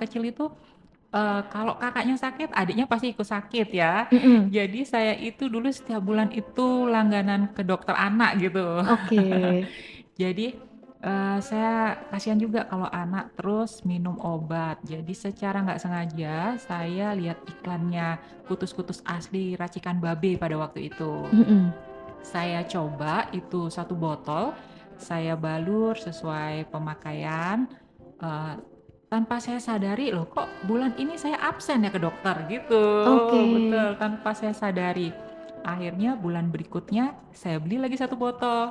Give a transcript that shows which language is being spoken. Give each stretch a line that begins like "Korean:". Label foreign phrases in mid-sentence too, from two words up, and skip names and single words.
Indonesian: anak kecil itu, kalau kakaknya sakit, adiknya pasti ikut sakit ya. mhm. Jadi saya itu dulu setiap bulan itu langganan ke dokter anak gitu. Oke. Jadi, saya kasihan juga kalau anak terus minum obat. Jadi secara nggak sengaja saya lihat iklannya kutus-kutus asli racikan babe pada waktu itu. Mhm. Saya coba itu 1 botol, saya balur sesuai pemakaian, eee, tanpa saya sadari, "Loh kok bulan ini saya absen ya ke dokter?" Gitu, Oke. betul, tanpa saya sadari. Akhirnya bulan berikutnya saya beli lagi 1 botol,